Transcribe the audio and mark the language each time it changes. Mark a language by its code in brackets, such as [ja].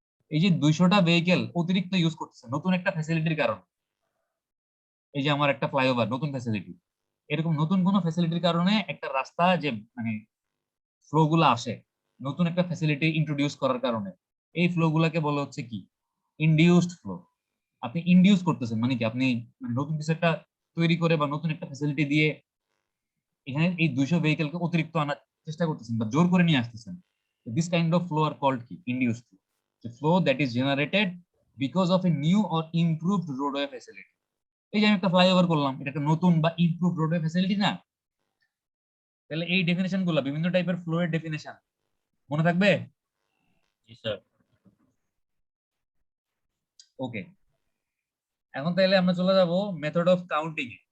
[bn] এই যে 200টা ভেহিকেল অতিরিক্ত ইউজ করতেছে নতুন একটা ফ্যাসিলিটির কারণে, এই যে আমার একটা ফ্লাইওভার নতুন ফ্যাসিলিটি, এরকম নতুন কোনো ফ্যাসিলিটির কারণে একটা রাস্তা যে মানে ফ্লো গুলো আসে, নতুন একটা ফ্যাসিলিটি ইন্ট্রোডিউস করার কারণে, এই ফ্লো গুলাকে বলা হচ্ছে কি ইনডিউসড ফ্লো। আপনি ইনডিউস করতেছেন মানে কি আপনি মানে নতুন কিছু একটা তৈরি করে বা নতুন একটা ফ্যাসিলিটি দিয়ে এখানে এই 200 ভেহিকেলকে অতিরিক্ত আনার চেষ্টা করতেছেন বা জোর করে নিয়ে আসতেছেন। [en] This kind of flow are called কি induced flow, the flow that is generated because of a new or improved roadway facility। [bn] এই যে আমি একটা ফ্লাইওভার করলাম, এটা একটা নতুন বা ইমপ্রুভড রোডওয়ে ফ্যাসিলিটি না? তাহলে এই ডেফিনেশন গুলো বিভিন্ন টাইপের ফ্লো এর ডেফিনেশন, মনে থাকবে? জি স্যার। ওকে, এখন তাহলে আমরা চলে যাব মেথড অফ কাউন্টিং এ।